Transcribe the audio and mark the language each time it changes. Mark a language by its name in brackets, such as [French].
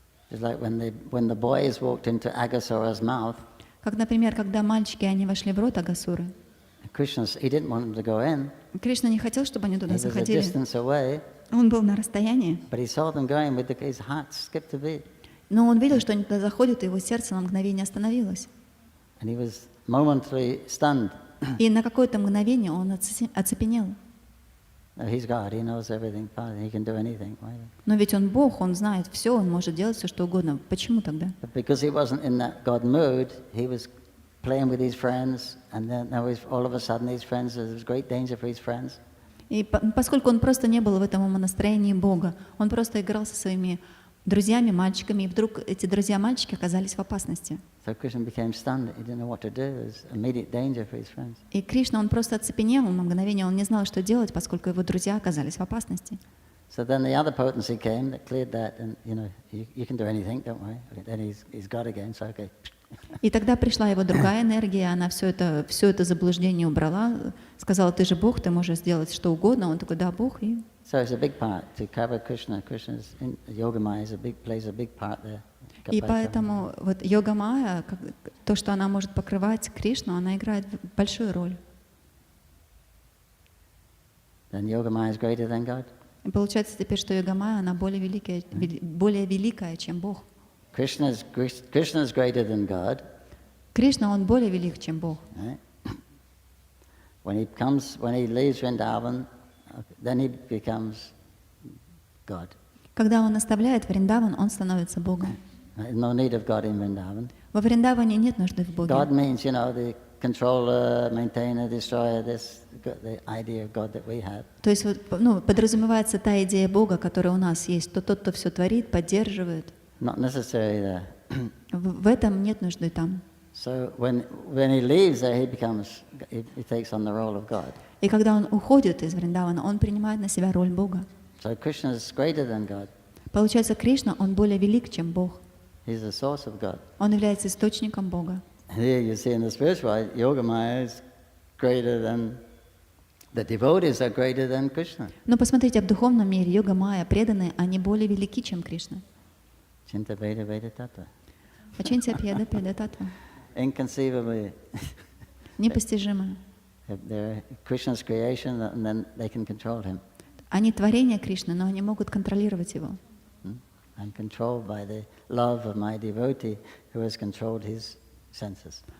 [English] It's like when the boys walked into Aghasura's mouth. [Russian] Как, например, когда мальчики, они вошли в рот Агасуры. [English] Krishna, he didn't want them to go in. [Russian] Кришна не хотел, чтобы они туда [English] He was a [Russian] заходили. [English] distance away. [Russian] Он был на расстоянии. [English] But he saw them going with his heart skipped a beat. [Russian] Но он видел, что они туда заходят, и его сердце на мгновение остановилось. [English] And he was momentarily stunned. [Russian] И на какое-то мгновение он оцепенел. [English] No, he's God, he knows everything, he can do anything. Why? [Russian] Но ведь он Бог, он знает все, он может делать все, что угодно. Почему тогда? [English] But because he wasn't in that God mood, he was playing with his friends, and then all of a sudden his friends, there was great danger for his friends. [Russian] И поскольку он просто не был в этом умонастроении Бога, он просто играл со своими друзьями, мальчиками, и вдруг эти друзья-мальчики оказались в опасности. [English] So Krishna became stunned, he didn't know what to do, there was immediate danger for his friends. [Russian] И Кришна, он просто оцепенел, на мгновение он не знал, что делать, поскольку его друзья оказались в опасности. [English] So then the other potency came that cleared that, and you can do anything, don't worry. Then he's God again, so okay. [Russian] И тогда пришла его другая энергия, она все это заблуждение убрала, сказала: ты же Бог, ты можешь сделать что угодно. Он такой: да, Бог. И [English] So it's a big part to cover Krishna. Krishna's Yoga Maya plays a big part there. [Russian] И поэтому вот Йога Майя, то, что она может покрывать Кришну, она играет большую роль. [English] Then Yoga Maya is greater than God. [Russian] И получается теперь, что Йога Майя, она более великая, чем Бог. [English] Krishna's greater than God. [Russian] Кришна, он более велик, чем Бог. [English] Right? When he leaves Vrindavan, then he becomes God. [Russian] Когда он оставляет Вриндаван, он становится Богом. [English] No need of God in Vrindavan. [Russian] Во Вриндаване нет нужды в Боге. [English] God means, the controller, maintainer, destroyer, the idea of God that we have. [Russian] То есть подразумевается та идея Бога, которая у нас есть, тот, кто все творит, поддерживает. [English] Not necessary there. [Russian] В этом нет нужды там. [English] So when he leaves there, he takes on the role of God. [Russian] И когда он уходит из Вриндавана, он принимает на себя роль Бога. [English] So Krishna is greater than God. [Russian] Получается, Кришна, он более велик, чем Бог. [English] He's the source of God. [Russian] Он является источником Бога. [English] Here you see in the spiritual life, Yoga Maya is greater than the devotees are greater than Krishna. [Russian] Но посмотрите, в духовном мире Йога Майя, преданные, они более велики, чем Кришна. [Sanskrit] Chinta Veda Veda Tattva. Ачинтя Пьеда Пьеда Татва. [English] Inconceivably. [Russian] Непостижимо. [English] They're Krishna's creation, and then they can control him. [Russian] Они творения Кришны, но они могут контролировать его. [English] I'm controlled by the love of my devotee who has controlled his senses.